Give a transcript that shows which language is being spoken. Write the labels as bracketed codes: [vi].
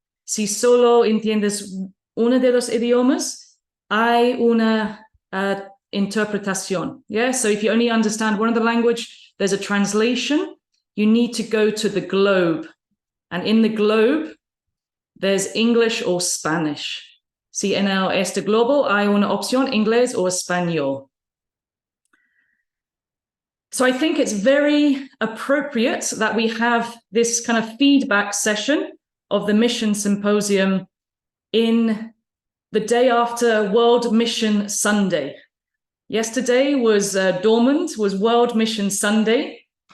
[es] Si solo entiendes uno de los idiomas, hay una interpretación. [en] Yeah, so if you only understand one of the language, there's a translation. You need to go to the globe. And in the globe, there's English or Spanish. [es] Si en este globo hay una opción, inglés o español. [en] So I think it's very appropriate that we have this kind of feedback session of the Mission Symposium in the day after World Mission Sunday. Yesterday was dormant, was World Mission Sunday.